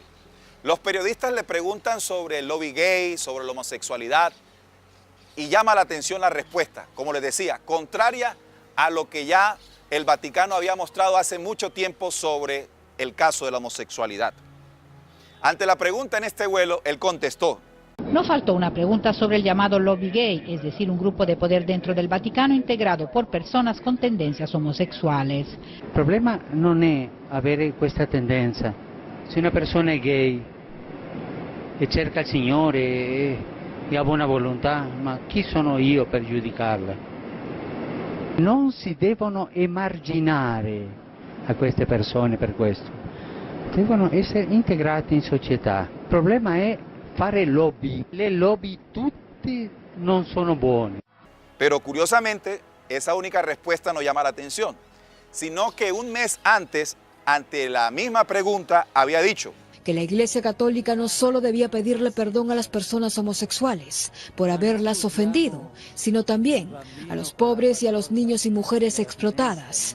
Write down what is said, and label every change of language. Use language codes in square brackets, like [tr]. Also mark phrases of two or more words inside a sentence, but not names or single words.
[es] Los periodistas le preguntan sobre el lobby gay, sobre la homosexualidad, y llama la atención la respuesta, como les decía, contraria a lo que ya el Vaticano había mostrado hace mucho tiempo sobre el caso de la homosexualidad. Ante la pregunta en este vuelo, él contestó: No faltó una pregunta sobre el llamado lobby gay, es decir, un grupo de poder dentro del Vaticano integrado por personas con tendencias homosessuales. [it] Il problema non è avere questa tendenza. Se una persona è gay e cerca il Signore e ha buona volontà, ma chi sono io per giudicarla? Non si devono emarginare a queste persone per questo, devono essere integrati in società. Il problema è fare lobby, le lobby tutti non sono buone. [es] Pero curiosamente, esa única respuesta no llama la atención, sino que un mes antes, ante la misma pregunta, había dicho que la Iglesia Católica no solo debía pedirle perdón a las personas homosexuales por haberlas ofendido, sino también a los pobres y a los niños y mujeres explotadas.